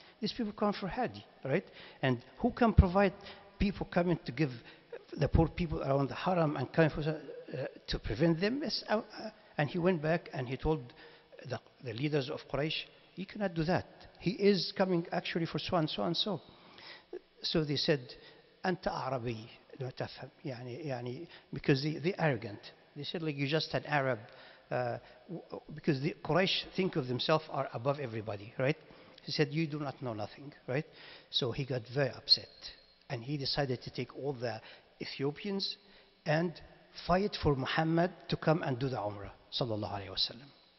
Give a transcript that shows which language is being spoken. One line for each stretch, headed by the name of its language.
English: These people come for Hajj, right? And who can provide people coming to give the poor people around the Haram and coming for, to prevent them? And he went back and he told the leaders of Quraysh, you cannot do that. He is coming actually for so and so and so. So they said,
Arabic: أنت عربي لا تفهم.
English: يعني because they're arrogant. They said, you're just an Arab. Because the Quraysh think of themselves are above everybody, right? He said, you do not know nothing, right? So he got very upset. And he decided to take all the Ethiopians and fight for Muhammad to come and do the Umrah, sallallahu alayhi wasallam.